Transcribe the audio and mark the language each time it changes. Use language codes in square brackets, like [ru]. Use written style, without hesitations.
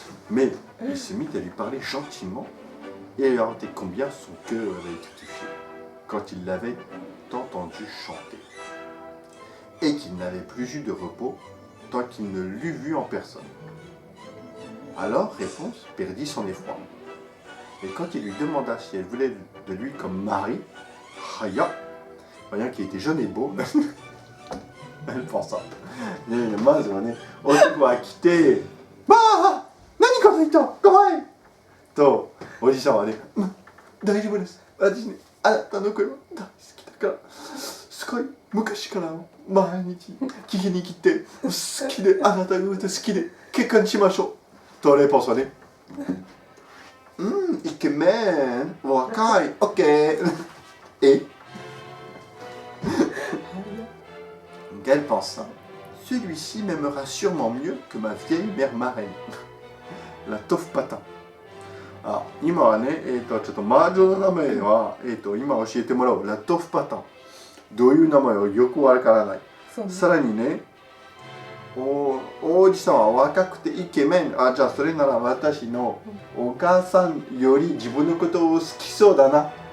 [fr] Mais il se mit à lui parler gentiment et à lui raconter combien son cœur avait été touché quand il l'avait entendu chanter et qu'il n'avait plus eu de repos tant qu'il ne l'eût vu en personne. Alors Réponse perdit son effroi et quand il lui demanda si elle voulait de lui comme mari, voyant qu'il était jeune et beau, elle pensa. [ja] まずはね、男は来て、まあ、何この人、怖いと、おじさんはね、大丈夫です。私ね、あなたの声は大好きだから、すごい昔から毎日聞きに来て、好きで、あなたが歌好きで、結婚しましょう。と、レポンスはね、イケメン、若い、オッケー。 [fr] Et qu'elle pensa, celui-ci m'aimera sûrement mieux que ma vieille mère marraine, la taufe patin. [ja] あ、今はね、ちょっと魔女の名前は、今教えてもらおう。ラトフパタン。どういう名前をよくわからない。さらにね、王子さんは若くてイケメン。あ、じゃあそれなら私のお母さんより自分のことを好きそうだな。